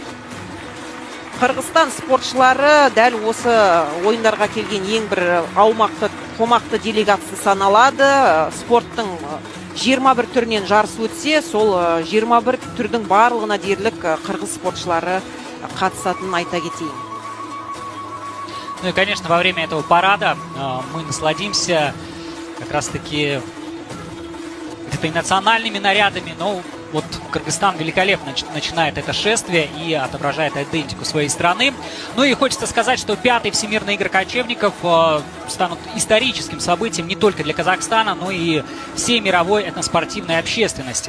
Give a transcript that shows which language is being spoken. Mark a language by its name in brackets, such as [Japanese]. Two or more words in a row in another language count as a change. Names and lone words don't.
[Kazakh] Қырғызстан спортшылары дәл осы ойындарға келген ең бір аумақты, қомақты делегация саналады. Спорттың 21 түрінен жарыс өтсе, сол 21 түрдің барлығына дерлік қырғыз спортшылары қатысатынын айта кетейін. [Russian] Ну и, конечно, во время этого парада мы насладимся как раз-таки где-то и национальными нарядами, но вот Кыргызстан великолепно начинает это шествие и отображает идентику своей страны. Ну и хочется сказать, что 5-й Всемирные игры кочевников станут историческим событием не только для Казахстана, но и всей мировой этноспортивной общественности.